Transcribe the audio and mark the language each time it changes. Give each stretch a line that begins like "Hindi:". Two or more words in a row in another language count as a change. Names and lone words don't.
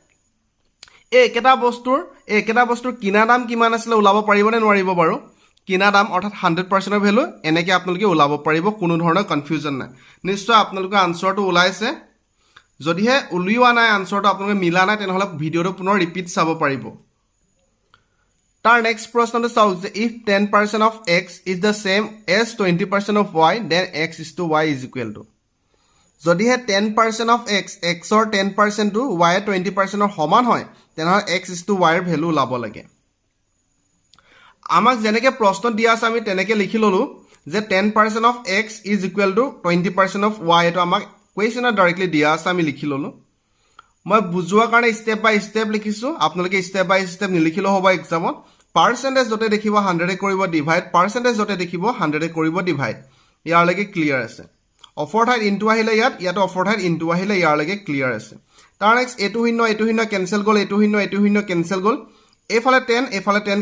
Assamese: একেটা বস্তুৰ কিনা দাম কিমান আছিল উলাব পাৰিবনে নোৱাৰিব বাৰু কিনা দাম অৰ্থাৎ 100% ৰ ভ্যালু এনেকে আপোনালোকে উলাব পাৰিব কোনো ধৰণৰ কনফিউজন নাই নিশ্চয় আপোনালোকৰ আনসাৰটো উলাইছে যদিহে উলিওৱা নাই আনসাৰটো আপোনালোকে মিলা নাই তেনেহলে ভিডিওটো পুনৰ ৰিপিট চাব পাৰিব তাৰ নেক্সট প্ৰশ্নটো চাও যে
English: if 10% of x is the same as 20% of y then x is to y is equal to যদিহে 10% of x
Assamese: ৰ 10% টো y ৰ 20% ৰ সমান হয় তেনেহলে
English: x is to y
Assamese: ৰ ভ্যালু লাব লাগে আমাক যেনেকে প্ৰশ্ন দিয়া আছে আমি তেনেকে লিখি ললো যে
English: 10% of x is equal to 20% of y
Assamese: এটো আমাক কোৱেশ্চনত ডাইৰেক্টলি দিয়া আছে আমি লিখি ললো মই বুজোৱা কাৰণে
English: step by step
Assamese: লিখিছো আপোনালোকে
English: step by step
Assamese: নিলিখিলো হ'ব এক্সামত পাৰ্চেন্টেজ যতে দেখিব 100 এ কৰিব ডিভাইড পাৰ্চেন্টেজ যতে দেখিব 100 এ কৰিব ডিভাইড ইয়াৰ লাগে ক্লিয়াৰ আছে অফৰ ঠাইত ইনটু আহিলে ইয়াত অফৰ ঠাইত ইনটু আহিলে ইয়াৰ লাগে ক্লিয়াৰ আছে তাৰ নেক্সট এটো শূন্য কেনসেল গল এটো শূন্য কেনসেল গল এফালে 10 এফালে 10